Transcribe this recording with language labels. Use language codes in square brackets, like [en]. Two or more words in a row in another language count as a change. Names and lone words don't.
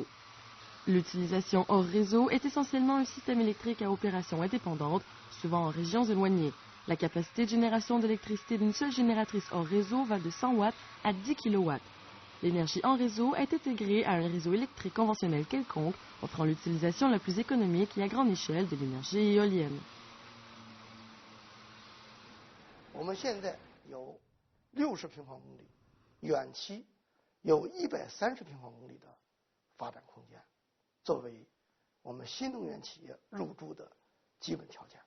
[fr] L'utilisation hors réseau est essentiellement un système électrique à opération indépendante, souvent en régions éloignées. La capacité de génération d'électricité d'une seule génératrice hors réseau va de 100 watts à 10 kW. L'énergie en réseau est intégrée à un réseau électrique conventionnel quelconque, offrant l'utilisation la plus économique et à grande échelle de l'énergie éolienne. [zh] 我们现在有60平方公里，远期有130平方公里的发展空间。作为我们新能源企业入驻的基本条件。